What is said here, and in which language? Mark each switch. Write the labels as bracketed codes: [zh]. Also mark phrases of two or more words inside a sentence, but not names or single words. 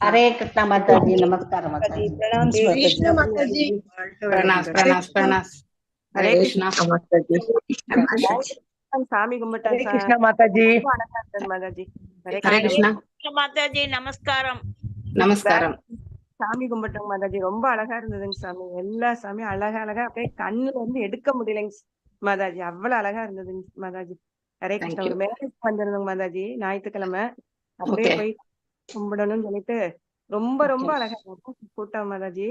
[hi] हरे कृष्ण माताजी, नमस्कार माताजी, प्रणाम कृष्ण माताजी, प्रणाम प्रणाम प्रणाम। हरे कृष्णा माताजी, [ta] சாமி கும்பிட்டேன். [hi] हरे कृष्ण माताजी, [ta] மாதாஜி [hi] हरे कृष्णा [ta] மாதாஜி நமஸ்காரம். நமஸ்காரம்। சாமி கும்பிட்டோம் மாதாஜி, ரொம்ப அழகா இருந்ததுங்க சாமி. எல்லா சாமி அழகா அழகா அப்படியே கண்ணுல வந்து எடுக்க முடியலைங்க மாதாஜி, அவ்வளவு அழகா இருந்ததுங்க மாதாஜி. ஹரே கிருஷ்ணா. ஒரு மேரேஜ் வந்திருந்தோங்க மாதாஜி, ஞாயிற்றுக்கிழமை. அப்படியே போய் கும்பிடணும்னு சொல்லிட்டு ரொம்ப ரொம்ப அழகா கூட்டம் மாதாஜி.